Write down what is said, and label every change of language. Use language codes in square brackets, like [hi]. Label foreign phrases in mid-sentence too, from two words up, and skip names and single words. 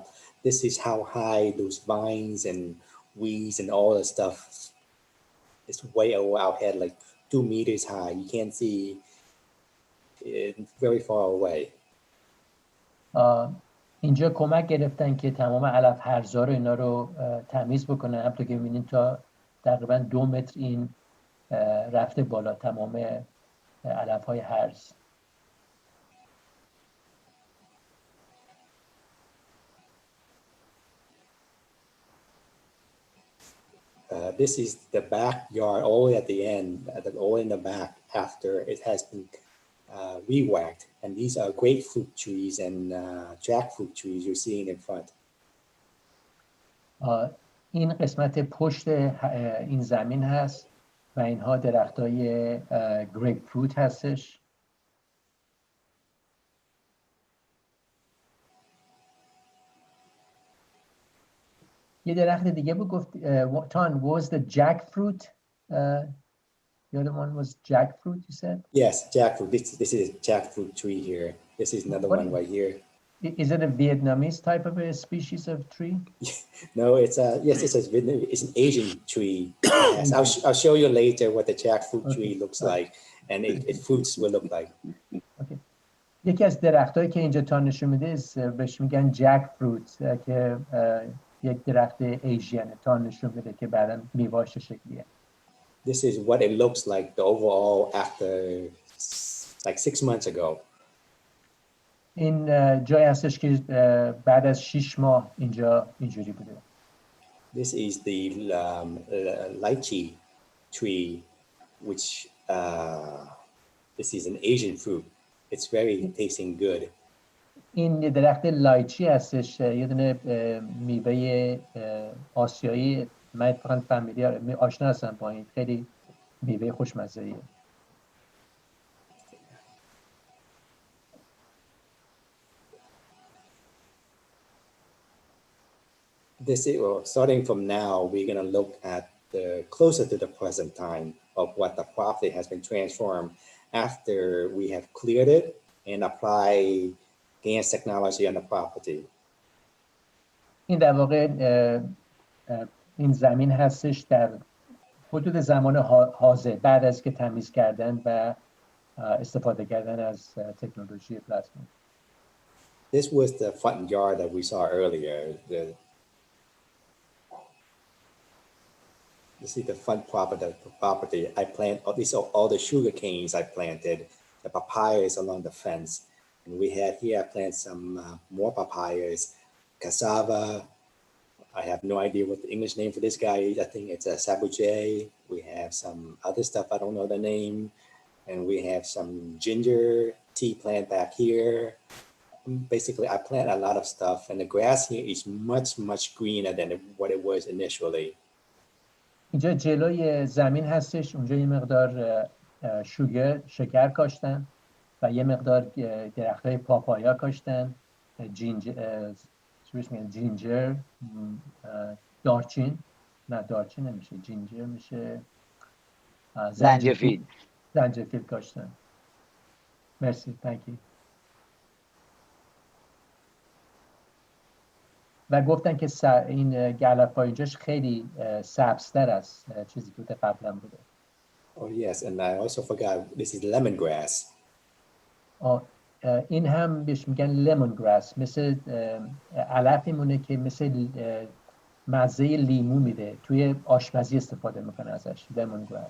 [en] This is how high those vines and weeds and all that stuff. It's way over our head, like 2 meters high. You can't see it very far away. [fa] اینجا کمک گرفتن که تمام علف هرزا رو اینا رو تمیز بکنن. همونطور که می‌بینید تا تقریبا 2 متر این رفته بالا تمام علف‌های هرز. [en] This is the backyard all at the end, all in the back after it has been re-whacked. And these are grapefruit trees and jackfruit trees you're seeing in front. [fa] این قسمت پشت این زمین هست و اینها درختای گریپ فروت هستش. یه درخت دیگه بود گفت تان [en] was the jackfruit the other one was jackfruit you said? Yes, jackfruit. This is a jackfruit tree here. This is another one right here. Is it a Vietnamese type of a species of tree? No, it's an Asian tree. Yes, I'll show you later what the jackfruit tree looks like and its fruits will look like. [fa] Okay. یکی از درختایی که اینجا تا نشون میده بهش میگن jackfruit که یک درخت ایژین تا نشون میده که بعداً میوه‌اش شکلیه. [en] This is what it looks like the overall after like 6 months ago. [fa] این جایی هستش که بعد از 6 ماه اینجا اینجوری بوده. [en] This is the lychee tree, which this is an Asian fruit. It's very tasting good. [fa] این درخت لایچی هستش، یه دونه میوه آسیایی. من اتفاقاً فامیلیار آشنا هستم با این، خیلی میوه خوشمزه‌ایه. [en] This is, well, starting from now, we're going to look at the closer to the present time of what the property has been transformed after we have cleared it and apply advanced technology on the property. [fa] این در واقع این زمین هستش در حدود زمان حاضر بعد از که تمیز کردن و استفاده کردن از تکنولوژی پلاسما. [en] This was the front yard that we saw earlier. This is the fun property. I plant all the sugar canes I planted, the papayas along the fence. And we had here, I planted some more papayas, cassava. I have no idea what the English name for this guy is. I think it's a sabuche. We have some other stuff, I don't know the name. And we have some ginger tea plant back here. Basically, I plant a lot of stuff, and the grass here is much greener than what it was initially. [fa] اینجا جلوی زمین هستش، اونجا یه مقدار شکر کاشتن و یه مقدار درختای پاپایا کاشتن، جینجر، دارچین نمیشه، جینجر میشه زنجفیل کاشتن. مرسی، [en] thank you. [fa] و گفتن که این گلپ‌ها اینجاش خیلی سبزتر از چیزی که قبلا بوده. [en] Oh yes, and I also forgot this is lemongrass. [fa] این هم بهش میگن لیمون گراس، مثل علفی مونه که مثل مزه لیمو میده، توی آشپزی استفاده میکنه ازش، لیمون گراس.